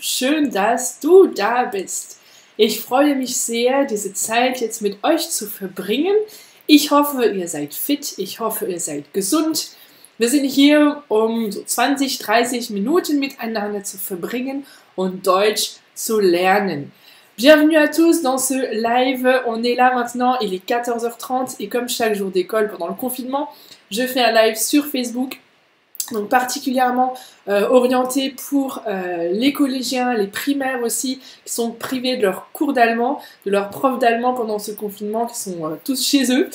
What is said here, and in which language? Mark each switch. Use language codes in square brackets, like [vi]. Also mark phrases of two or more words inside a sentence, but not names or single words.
[de] Schön, dass du da bist. Ich freue mich sehr, diese Zeit jetzt mit euch zu verbringen. Ich hoffe, ihr seid fit, ich hoffe, ihr seid gesund. Wir sind hier, um so 20, 30 Minuten miteinander zu verbringen und Deutsch zu lernen. [fr] Bienvenue à tous dans ce live. On est là maintenant, il est 14h30 et comme chaque jour d'école pendant le confinement, je fais un live sur Facebook. Donc particulièrement orienté pour les collégiens, les primaires aussi, qui sont privés de leurs cours d'allemand, de leurs profs d'allemand pendant ce confinement, qui sont tous chez eux.